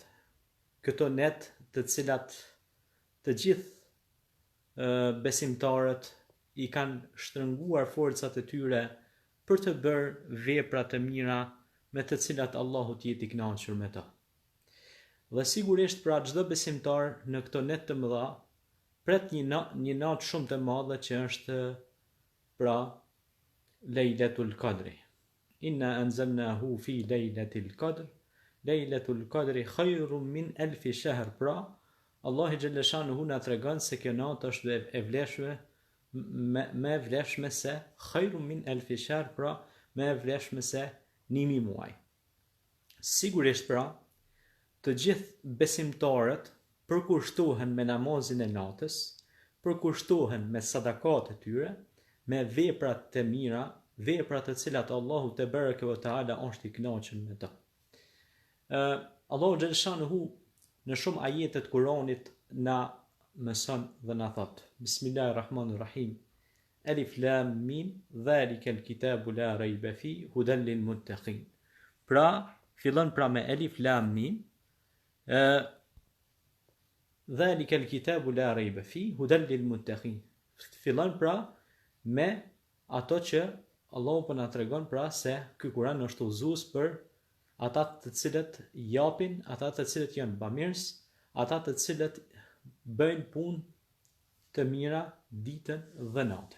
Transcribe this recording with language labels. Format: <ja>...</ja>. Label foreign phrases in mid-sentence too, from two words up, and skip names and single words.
<sq>Këto net të cilat të gjithë besimtarët i kanë shtrënguar forcat e tyre për të bërë vepra të mira me të cilat Allahu të jetë i kënaqur me to. Dhe sigurisht pra çdo besimtar në këto net të mëdha pret një natë shumë të madhe që është pra Lejletul Qadri.</sq> <ar>إنا أنزلناه في ليلة القدر. ليلة القدر خير من ألف شهر.</ar> <sq>Pra Allahu</sq> <ar>جل شأنه</ar> <sq>na tregon se kjo natë është e vlefshme, me vlefshme se</sq> <ar>خير من ألف شهر,</ar> <sq>pra me vlefshme se 1000 muaj. Sigurisht pra, të gjithë besimtarët përkushtohen me namazin e natës, përkushtohen me sadakat e tyre, me veprat të mira, veprat të cilat Allahu</sq> <ar>تبارك وتعالى</ar> <sq>është i kënaqur me to. Allahu</sq> <ar>جل شأنه</ar> <sq>në shumë ajete të Kuranit na mëson dhe na thot:</sq> <ar>بسم الله الرحمن الرحيم. الم ذلك الكتاب لا ريب فيه هدى للمتقين.</ar> <sq>Pra, fillon pra me</sq> <ar>الم ذلك الكتاب لا ريب فيه هدى للمتقين.</ar> <sq>Fillon pra me ato që Allahu po na tregon pra se ky Kur'an është udhëzues për ata të cilët japin, ata të cilët janë bamirës, ata të cilët bëjnë punë të mira ditën dhe natën.</sq>